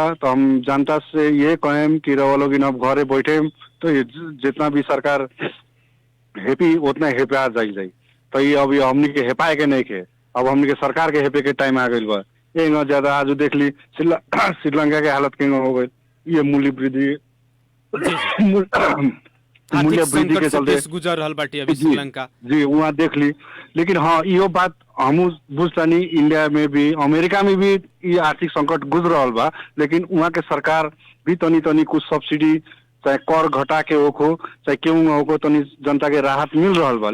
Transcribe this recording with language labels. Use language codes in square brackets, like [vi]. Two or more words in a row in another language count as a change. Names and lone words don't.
[bho] तो हम जनता से ये कहें कि रहो लोग अब घरे बैठे तो जितना भी सरकार हेपी उतना हेपा जाई। तो ये अब हमनी के हेपाए के नहीं के, अब हमनी के सरकार के हेपे के टाइम आ गई बा। ये न ज्यादा आज देख ली श्रीलंका के हालत केंग हो गई, ये मूल्य वृद्धि मूल्य वृद्धि के चलते गुजर रहल बाटे अभी श्रीलंका जी वहाँ देख ली। लेकिन हाँ यो बात हम बुझतानी इंडिया में भी अमेरिका में भी ये आर्थिक संकट गुजर रहल बा, लेकिन वहाँ के सरकार भी तनी कुछ सब्सिडी चाहे कर घटा के होको चाहे क्यों होको तनी जनता के राहत मिल रहल बा।